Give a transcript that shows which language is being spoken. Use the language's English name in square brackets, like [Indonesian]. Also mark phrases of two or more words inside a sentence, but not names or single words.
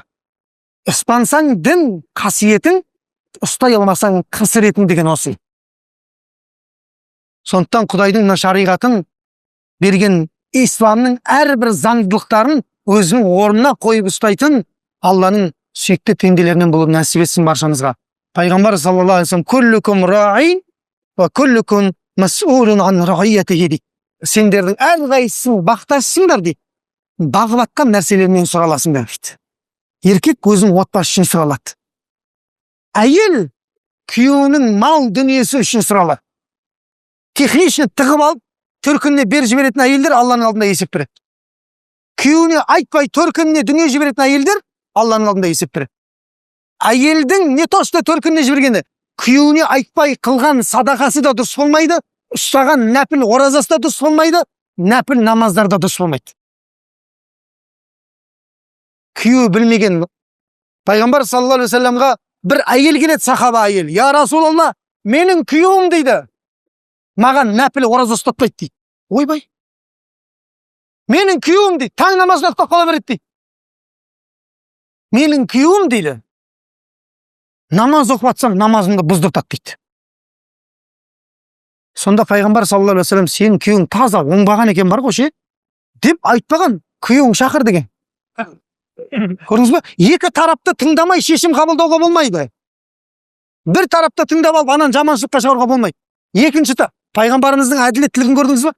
[Kazakh] Ұстансаң дін қасиетін, ұстай алмасаң қасіретін деген осы. Сондықтан Құдайдың мына шариғатын берген исламның әрбір заңдылықтарын өзінің орнына қойып ұстайтын Алланың сүйікті пенделерінен болып нәсіп етсін баршамызға. [Arabic] Пайғамбар صلى الله عليه وسلم كلكم راع وكلكم مسؤول عن رعيته дейді. [Kazakh] Сендердің әрқайсың бақташысыңдар дейді. Бағып атқан нәрселерінен сұраласыңдар дейді. Еркек өзінің отбасы үшін сұралады. Әйел күйеуінің мал дүниесі үшін сұралады. Техничный тығып алып, төркініне бер жіберетін әйелдер Алланың алдында есеп береді. Күйеуіне айтпай төркініне дүние жіберетін әйелдер Алланың алдында есеп береді. Әйелдің [Russian] не то что [Kazakh] төркініне жібергені, күйеуіне айтпай қылған садақасы да дұрыс болмайды, ұстаған нәпіл оразасы да дұрыс болмайды, нәпіл намаздар да дұрыс болмайды. Күйеуі білмеген Пайғамбар [Arabic] صلى الله عليه وسلم [Kazakh] бір әйел келеді, сахаба әйел. [Arabic] يا رسول الله, [Kazakh] менің күйеуім дейді. Маған нәпіл ораза ұстатпайды дейді. Ойбай. Менің күйеуім дейді, таң намазына ұйықтап қала береді дейді. Менің күйеуім дейді, намаз оқып жатсам намазымды бұздыртады дейді. Сонда Пайғамбар [Arabic] صلى الله عليه وسلم, [Kazakh] сенің күйеуің таза оңбаған екен бар ғой ше, деп айтпаған, күйеуің шақыр деген. Көрдіңіз бе? Екі тарапты тыңдамай шешім қабылдауға болмайды. Бір тарапты тыңдап алып, анан жаманшылыққа шығаруға болмайды. Екіншісі, Пайғамбарымыздың әділеттілігін көрдіңіз бе?